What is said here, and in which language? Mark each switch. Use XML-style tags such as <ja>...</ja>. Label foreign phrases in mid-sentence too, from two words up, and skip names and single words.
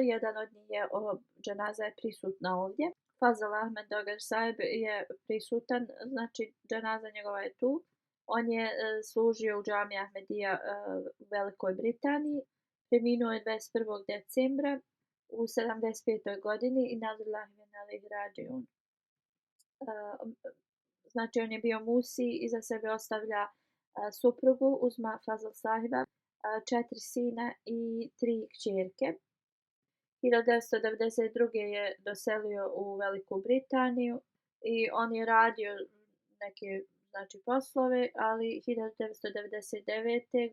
<bs>Jedan od njih je dženaza je prisutna ovdje. Fazal Ahmed Dogar Saheb je prisutan, znači dženaza njegova je tu. On je služio u džamiji Ahmedija u Velikoj Britaniji. Preminuo je 21. decembra u 75. godini i</bs> <ar>إنا لله وإنا إليه راجعون.</ar> <bs>znači on je bio Musi, iza sebe ostavlja suprugu Uzma Fazl sahiba, 4 sina i 3 kćerke. 1992. je doselio u Veliku Britaniju i on je radio neke znači poslove, ali 1999.</bs>